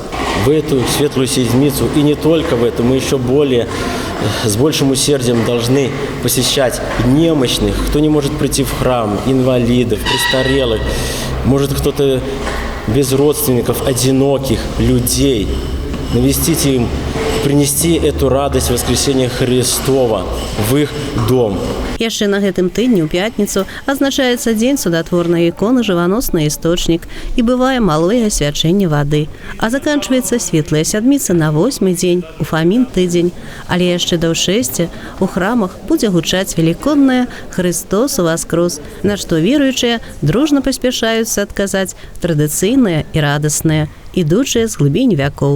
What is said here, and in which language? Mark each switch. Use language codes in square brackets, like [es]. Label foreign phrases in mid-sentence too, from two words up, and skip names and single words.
[ru] В эту светлую седмицу, и не только в эту, мы еще с большим усердием должны посещать немощных, кто не может прийти в храм, инвалидов, престарелых, может кто-то без родственников, одиноких людей, навестить им, принести эту радость воскресения Христова в их дом. [be] Яшчэ на гэтым тыдні ў пятніцу азначаецца дзень судатворнай іконы «Жываносны істочнік» і бывае малое асвячэнне вады. А заканчваецца светлая сядміца на 8-й дзень, у Фамін тыдзень. Але яшчэ да ўшэсця у храмах будзе гучаць велікоднае [ru] «Христос воскрос», [be] на што веруючыя дружна паспяшаюцца адказаць традыцыйнае і радаснае, ідучыя з глыбінь вякоў.